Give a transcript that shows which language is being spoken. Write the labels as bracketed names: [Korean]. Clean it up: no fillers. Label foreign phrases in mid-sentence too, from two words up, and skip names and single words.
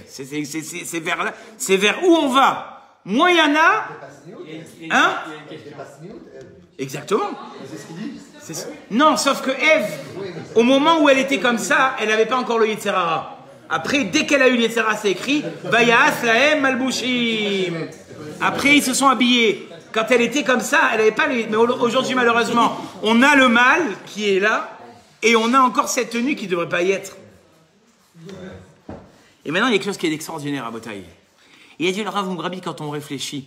[French] C'est vers là, c'est vers où on va. Moins il y en a, hein? Exactement. Non, sauf que Ève, au moment où elle était comme ça, elle n'avait pas encore le [Hebrew] יצר הרע. [French] Après, dès qu'elle a eu le [Hebrew] יצר הרע, [French] c'est écrit [Hebrew] ויעש להם מלבושים. [French] Après, ils se sont habillés. Quand elle était comme ça, elle n'avait pas les... Mais aujourd'hui, malheureusement, on a le mal qui est là et on a encore cette tenue qui ne devrait pas y être. Et maintenant, il y a quelque chose qui est extraordinaire à Botaï. Il a dit le Rav Mugrabi quand on réfléchit.